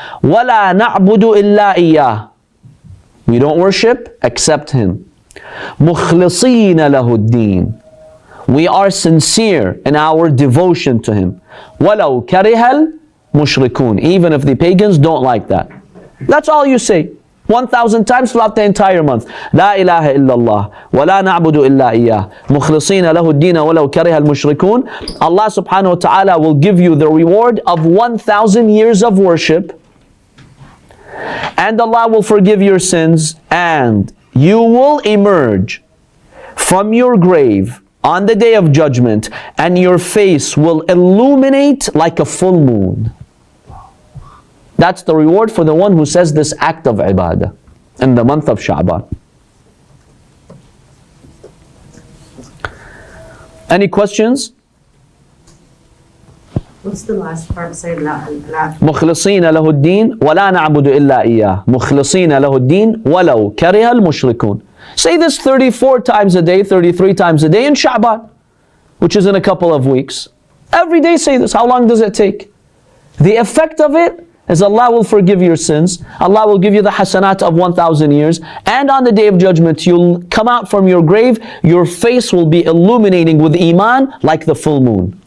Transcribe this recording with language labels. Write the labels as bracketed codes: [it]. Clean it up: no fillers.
[ar] Wala na'budu illa iyyah. We don't worship except Him. مُخْلِصِينَ لَهُ الدِّينَ [en] We are sincere in our devotion to Him. [ar] وَلَوْ كَرِهَ الْمُشْرِكُونَ. [en] Even if the pagans don't like that. That's all you say. 1,000 times throughout the entire month. [ar] لا إله إلا الله ولا نعبد إلا إياه مخلصين له الدين ولو كره المشركون. [en] Allah subhanahu wa ta'ala will give you the reward of 1,000 years of worship, and Allah will forgive your sins, and you will emerge from your grave on the day of judgment, and your face will illuminate like a full moon. That's the reward for the one who says this act of ibadah in the month of Sha'ban. Any questions? What's the last part? Say la. [ar] مخلصين له الدين ولا نعبد إلا إياه مخلصين له الدين ولو كره المشركون. [en] Say this 34 times a day, 33 times a day in Sha'ban, which is in a couple of weeks. Every day say this. How long does it take? The effect of it is Allah will forgive your sins. Allah will give you the hasanat of 1,000 years. And on the day of judgment, you'll come out from your grave. Your face will be illuminating with iman like the full moon.